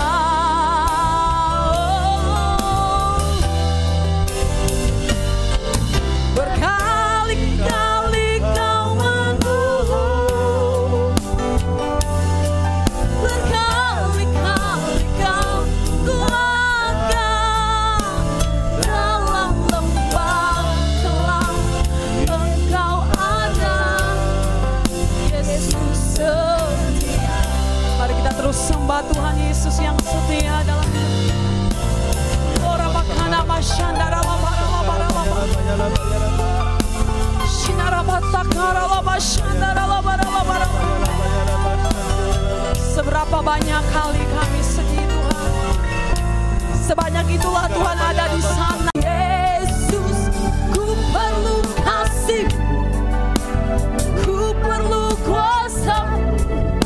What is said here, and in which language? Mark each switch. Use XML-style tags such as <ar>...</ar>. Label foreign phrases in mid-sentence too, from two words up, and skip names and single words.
<id>Berkali-kali kau menolong, berkali-kali kau kuatkan dalam lembah gelap. Engkau ada, Yesus setia. Mari kita terus sembah Tuhan Yesus yang setia dalam orang makna masyandara labaralaba. Sinarabatakara labashandara labaralaba. Seberapa banyak kali kami sedih Tuhan, sebanyak itulah Tuhan ada di sana. Yesus, ku perlu kasih, ku perlu kuasa,</id>